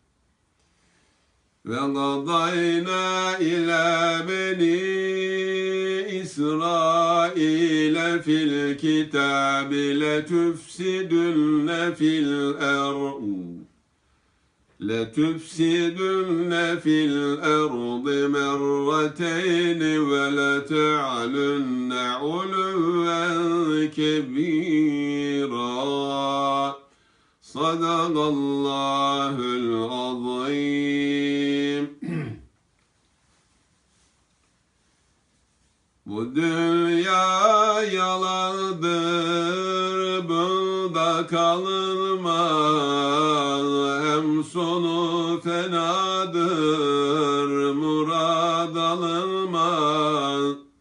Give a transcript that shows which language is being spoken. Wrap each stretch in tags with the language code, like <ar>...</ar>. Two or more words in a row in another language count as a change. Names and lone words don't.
<ar>وقضينا إلى بني إسرائيل في الكتاب لتفسدن في الأرض مرتين ولتعلن علوا كبيرا. صدق الله العظيم.</ar> <tr>Bu dünya yalandır, bunda kalınmaz, hem sonu fenadır, murad alınmaz.</tr>